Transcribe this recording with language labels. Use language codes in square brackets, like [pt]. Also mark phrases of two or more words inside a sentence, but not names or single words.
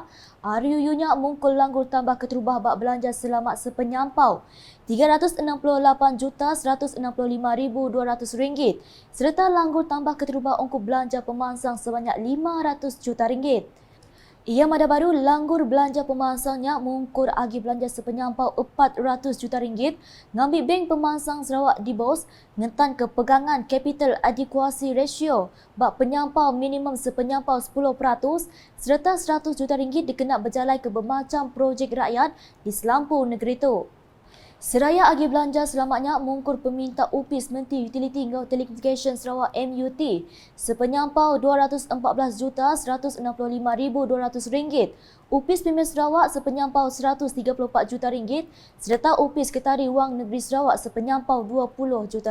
[iba] RUU-nya mungkul langgur tambah keterubah bak belanja selamat sepenyampau RM368,165,200 serta langgur tambah keterubah ongkos belanja pemangsang sebanyak RM500 juta. Ia mada baru langgur belanja pemangsangnya mungkur agi belanja sepenyampau RM400 juta ngambil bank pemangsang Sarawak di bos ngentan ke pegangan [en] capital adequacy ratio [iba] bak penyampau minimum sepenyampau 10% serta RM100 juta dikena berjalai ke bermacam projek rakyat di selampur negeri itu. Seraya agi belanja selamatnya mungkur peminta UPIS Menteri Utility Ngau Telecommunication Sarawak MUT sepenyampau RM214,165,200, UPIS Premier Sarawak sepenyampau RM134 juta serta UPIS Ketari Wang Negeri Sarawak sepenyampau RM20 juta.